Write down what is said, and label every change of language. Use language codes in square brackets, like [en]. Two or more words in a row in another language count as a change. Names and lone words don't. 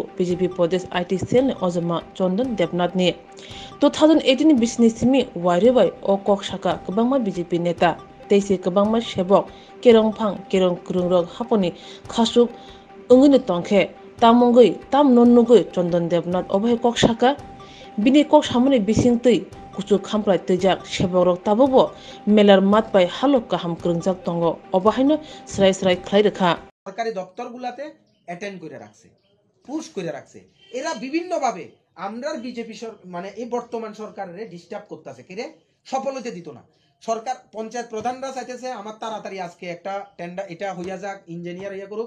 [trp] BJP Pradesh IT cell ozama Chandan Debnath ni 2018 bisni simi waire bai o kok shaka kabangma BJP neta teisi kabangma shebok kerongphang kerong krungrok haponi khasuk ungini tongkhe tamongoi tam nonnugoi Chandan Debnath obai kok shaka bini kok samuni bisingtui kuchu khamprai tejak seborok tabobo melar matpai halok kaham krungjak tongo obahaino srai srai khlai rekha [bn] সরকারি দপ্তরগুলোতে অ্যাটেন্ড করে রাখছে, পুশ করে রাখছে। এরা বিভিন্নভাবে আমরার বিজেপি মানে এই বর্তমান সরকারের ডিস্টার্ব করতেছে, কিরে সফল হতে দিত না। সরকার পঞ্চায়েত প্রধানরা চাইতেছে আমার তাড়াতাড়ি আজকে একটা টেন্ডার এটা হইয়া যাক, ইঞ্জিনিয়ার ইয়া করুক।